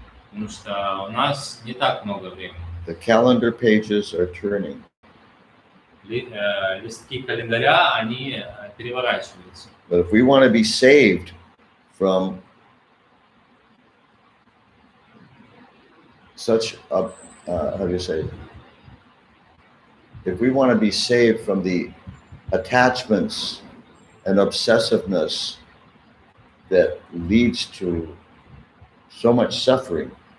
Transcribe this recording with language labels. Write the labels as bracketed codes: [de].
[ru] Потому что у нас не так много времени. [en] The calendar pages are turning. [ru] Листки календаря, они переворачиваются. [en] But if we want to be saved from such a, how do you say, if we want to be saved from the attachments and obsessiveness that leads to so much suffering,